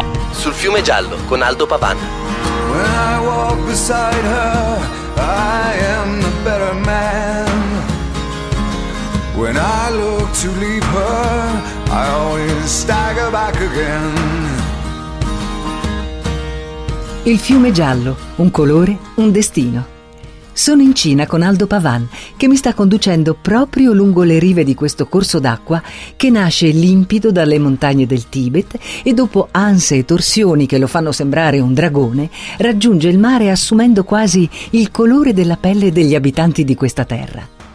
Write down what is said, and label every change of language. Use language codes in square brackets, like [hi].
[it] Sul fiume giallo con Aldo Pavan. [en] When I walk beside her, I am a better man. When I look to leave her, I always stagger back again. [it] Il fiume giallo, un colore, un destino. Sono in Cina con Aldo Pavan, che mi sta conducendo proprio lungo le rive di questo corso d'acqua che nasce limpido dalle montagne del Tibet e, dopo anse e torsioni che lo fanno sembrare un dragone, raggiunge il mare assumendo quasi il colore della pelle degli abitanti di questa terra.